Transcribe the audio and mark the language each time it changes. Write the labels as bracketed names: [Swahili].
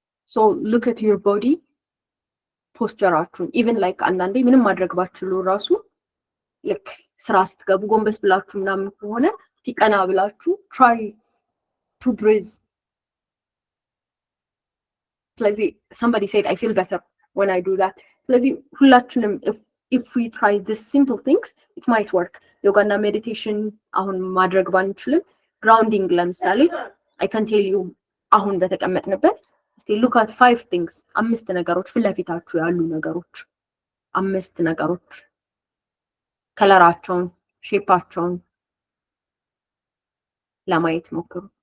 [English] So look at your body [Amharic] posture-አችሁን even like አንዳንዴ ምንም ማድረግ ባትችሉ ራሱ like ስራ ስትገቡ ጎንበስ ብላችሁ ምናምን ከሆነ እስቲ ቀና ብላችሁ [English] try to breathe. [Amharic] ስለዚህ [English] somebody said I feel better when I do that. ስለዚህ ሁላችንም if we try these simple things it might work. [Amharic] ዮጋና ሜዲቴሽን አሁን ማድረግ ባንችልም grounding ለምሳሌ [English] I can tell you [Amharic] አሁን በተቀመጥንበት እስቲ [English] look at 5 things [Amharic] አምስት ነገሮች ፍለፊታችሁ ያሉ ነገሮች አምስት ነገሮች ከለራቸውን ሼፓቸውን ለማየት ሞክሩ